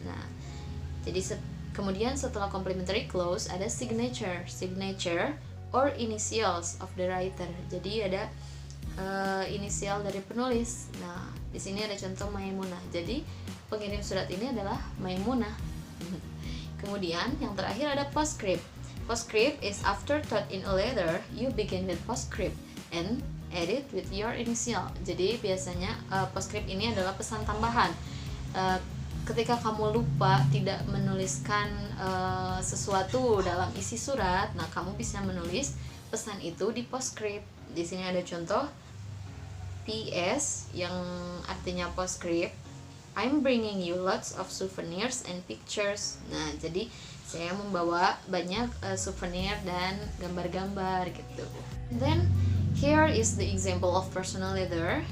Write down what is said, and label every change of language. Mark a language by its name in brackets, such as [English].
[Indonesian] Nah, jadi kemudian setelah [English] complimentary clause ada signature or initials of the writer. [Indonesian] Jadi ada inisial dari penulis. Nah, di sini ada contoh Maimunah. Jadi pengirim surat ini adalah Maimunah. Kemudian yang terakhir ada postscript. [English] Postscript is after thought in a letter, you begin with postscript and edit with your initial. [Indonesian] Jadi biasanya postscript ini adalah pesan tambahan. Ketika kamu lupa tidak menuliskan sesuatu dalam isi surat, nah kamu bisa menulis pesan itu di postscript. Di sini ada contoh PS yang artinya postscript. [English] I'm bringing you lots of souvenirs and pictures. [Indonesian] Nah, jadi saya membawa banyak souvenir dan gambar-gambar gitu. [English] Then here is the example of personal letter.